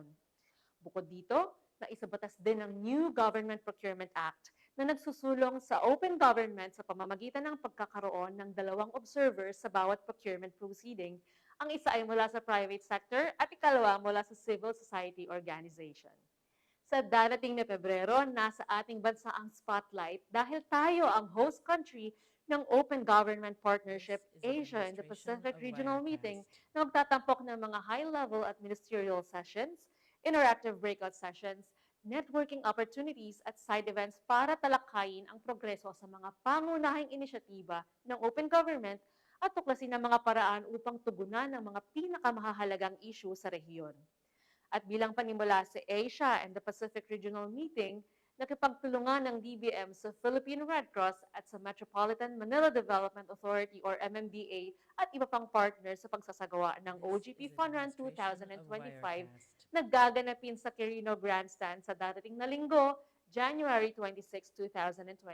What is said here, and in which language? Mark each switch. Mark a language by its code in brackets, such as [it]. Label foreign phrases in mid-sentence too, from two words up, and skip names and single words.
[tl] Bukod dito, naisabatas din ang New Government Procurement Act na nagsusulong sa [en] open government [tl] sa pamamagitan ng pagkakaroon ng 2 observers sa bawat [en] procurement proceeding. [tl] Ang isa ay mula sa [en] private sector [tl] at ikalawa mula sa [en] civil society organization. [tl] Sa darating na Pebrero, nasa ating bansa ang spotlight dahil tayo ang host country ng Open Government Partnership Asia and the Pacific Regional Meeting na magtatampok ng mga high-level at [en] ministerial sessions, interactive breakout sessions, networking opportunities [tl] at [en] side events [tl] para talakayin ang progreso sa mga pangunahing inisyatiba ng [en] open government [tl] at tuklasin ang mga paraan upang tugunan ang mga pinakamahalagang issue sa rehiyon. At bilang panimula sa Asia and the Pacific Regional Meeting, nakipagtulungan ng DBM sa Philippine Red Cross at sa Metropolitan Manila Development Authority or MMDA at iba pang partners sa pagsasagawa ng OGP Fun Run 2025 na gaganapin sa Quirino Grandstand sa darating na linggo, January 26, 2025.